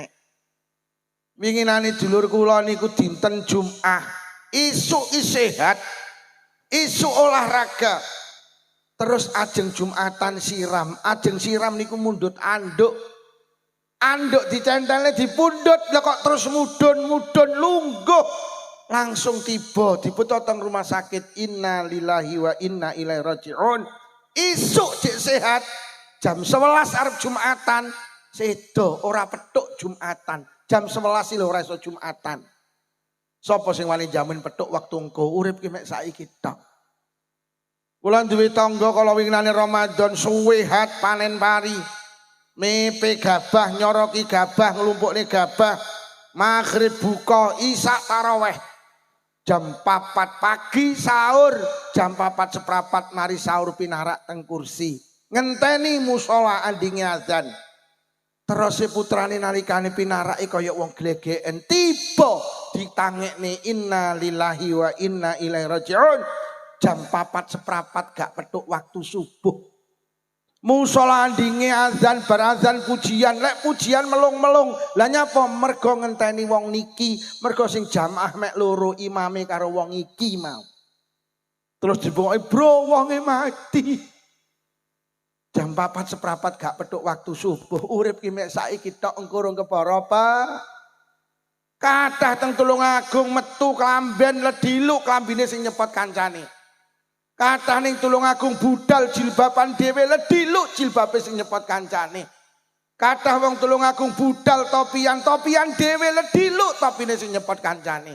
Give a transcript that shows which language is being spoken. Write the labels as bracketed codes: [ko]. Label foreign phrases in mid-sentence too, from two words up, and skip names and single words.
[jv] Winginane dulur kula niku dinten Jumat, isuk sehat, isuk olahraga. Terus ajeng Jumatan siram, ajeng siram niku mundut anduk. Anduk dicentele dipundhut lha kok terus mudhun lungguh. Langsung tiba diputotong [id] rumah sakit. [ar] إنا لله وإنا إليه راجعون. [jv] Isuk cek sehat. Jam 11 arep Jumatan, sedo ora petuk Jumatan. Jam 11 lho ora iso Jumatan. Sapa sing wani jamin petuk waktu engko urip ki mek saiki tok. Kula duwe tangga kala winginane Ramadan suwe hat panen pari. Mepe gabah nyoroki gabah nglumpukne gabah. Maghrib buka isak taraweh. Jam 4 pagi sahur, jam 4 seprapat mari sahur pinarak teng kursi. Ngenteni musola andinge azan. Terus putrane nalikane pinarake kaya wong glegeken tiba ditangekne [ar] إنا لله وإنا إليه راجعون. [jv] Jam 4 seprapat gak petuk waktu subuh. Musola andinge azan berazan pujian lek pujian melung-melung. Lah nyapa mergo ngenteni wong niki, mergo sing jamaah mek loro imame karo wong iki mau. Terus dibokoki bro wonge mati. Jam 4:15 gak petuk waktu subuh. Urip ki mek saiki tok engko urung kepara apa. Kathah teng Tulungagung metu klamben ledilu klambine sing nyepot kancane. Kathah ning Tulungagung budal jilbaban dhewe ledilu jilbabe sing nyepot kancane. Kathah wong Tulungagung budal topian dhewe ledilu topine sing nyepot kancane.